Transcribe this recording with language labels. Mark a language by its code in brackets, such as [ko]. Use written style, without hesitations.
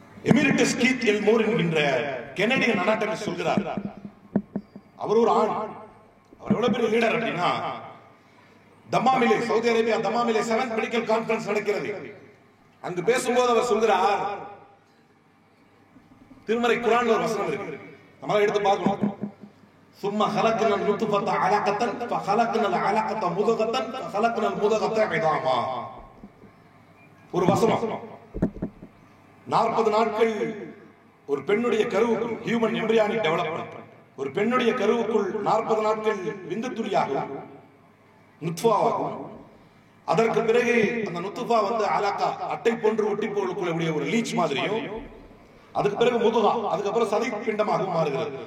[ta] எமெரிட்டஸ் Keith Elmore என்கின்ற Canadian anatomist சொல்கிறார், அவர் ஒரு ஆண். அவர் எவ்வளவு பெரிய லீடர் அப்படின்னா, தம்மாமிலே, Saudi Arabia தம்மாமிலே 7th medical conference நடக்கிறது. அங்கு பேசும்போது அவர் சொல்கிறார், திருமறை குர்ஆன்ல ஒரு வசனம் இருக்கு, நம்மள எடுத்து பார்க்கணும். [ar] ثم خلقنا النطفة علقة فخلقنا العلقة مضغة فخلقنا المضغة عظاما. [ta] ஒரு வசனம். 40 நாட்கள் ஒரு பெண்ணுடைய கருவுக்குள், ஹியூமன் எம்பிரியானிக் டெவலப்மென்ட், ஒரு பெண்ணுடைய கருவுக்குள் 40 நாட்கள் விந்து துளியாகும், நுத்ஃபாவாகும். அதற்கு பிறகு அந்த நுத்ஃபா வந்து அலாக்கா, அட்டை போன்று ஒட்டி போகக்கூடிய ஒரு லீச் மாதிரியும், அதுக்கு பிறகு முதுகா, அதுக்கு அப்புறம் சதை பிண்டமாகவும் மாறுகிறது.